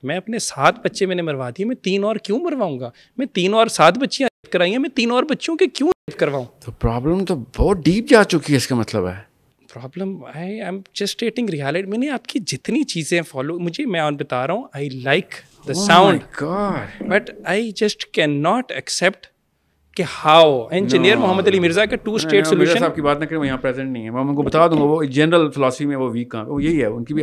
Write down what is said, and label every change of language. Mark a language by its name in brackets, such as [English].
[Urdu] میں اپنے 7 بچے میں نے مروا دیے, میں 3 اور کیوں مرواؤں گا؟ میں 3 اور 7 بچیاں کرائی ہیں, میں 3 اور بچوں کے کیوں کرواؤں؟ تو پرابلم تو بہت ڈیپ جا چکی ہے, اس کا مطلب ہے [English] Problem I am just stating reality. [Urdu] میں نے آپ کی جتنی چیزیں فالو, میں بتا رہا ہوں [English] I like the sound, but I just cannot accept [Urdu] کہ ہاؤ انجینئر محمد علی مرزا کا 2 اسٹیٹ سولوشن. صاحب کی بات نہ کریں, وہ یہاں پریزنٹ نہیں ہے, میں ان کو بتا دوں گا, وہ جنرل فلاسفی میں وہ ویک وہ یہی ہے ان کی بھی.